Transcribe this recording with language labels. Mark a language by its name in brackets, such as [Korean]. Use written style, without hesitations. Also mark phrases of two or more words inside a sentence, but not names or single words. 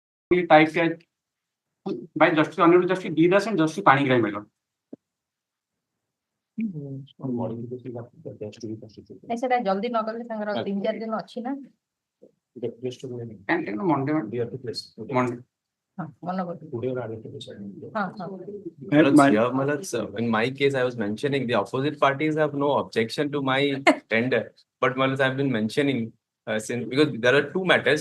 [English] typed as by Justice Honorable Justice D. Das and Justice Panigrahi, my lord. [Odia] ସେଟା ଜଲ୍ଦି ନ କଲେ ତାଙ୍କର 3-4 ଦିନ ଅଛି ନା [English] And Monday, Monday. In my case, I was mentioning the opposite parties have no objection to my tender, but I've been mentioning since because there are two matters.